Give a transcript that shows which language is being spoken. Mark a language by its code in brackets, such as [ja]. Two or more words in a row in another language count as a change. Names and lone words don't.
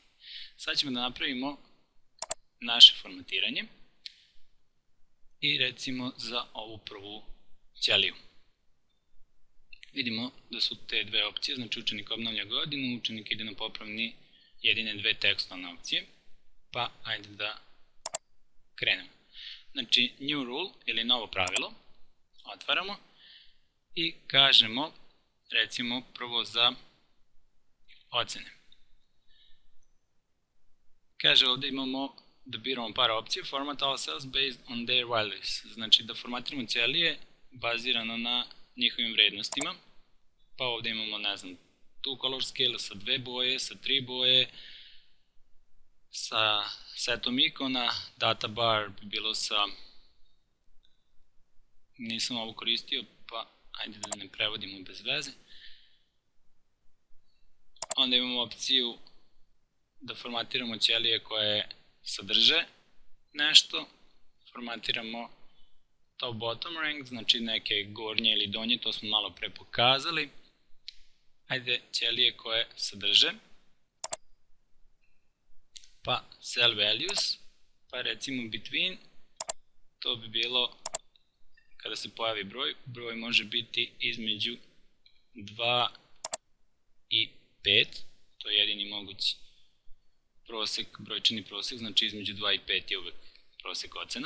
[sr] Sad ćemo da napravimo naše formatiranje i recimo za ovu prvu ćeliju. Vidimo da su te dve opcije, znači učenik obnavlja godinu, učenik ide na popravni, jedine dve tekstovne opcije, pa ajde da krenemo. Znači [en] new rule [sr] ili novo pravilo, otvaramo i kažemo recimo prvo za ocene. Kaže ovdje imamo da biramo par opcije, [en] format all cells based on their values, [sr] znači da formatiramo ćelije bazirano na njihovim vrednostima, pa ovdje imamo, ne znam, [en] two color scale [sr] sa 2 boje, sa 3 boje, sa setom ikona, [en] data bar [sr] bi bilo sa, nisam ovo koristio, pa ajde da ne prevodimo bez veze. Onda imamo opciju da formatiramo ćelije koje sadrže nešto, formatiramo [en] top bottom rank, [sr] znači neke gornje ili donje, to smo malo pre pokazali. Ajde ćelije koje sadrže, pa [en] cell values, [sr] pa recimo between, to bi bilo kada se pojavi broj, broj može biti između 2 i 5, to je jedini mogući prosek, brojčani prosek, znači između 2 i 5 je uvek prosek ocena.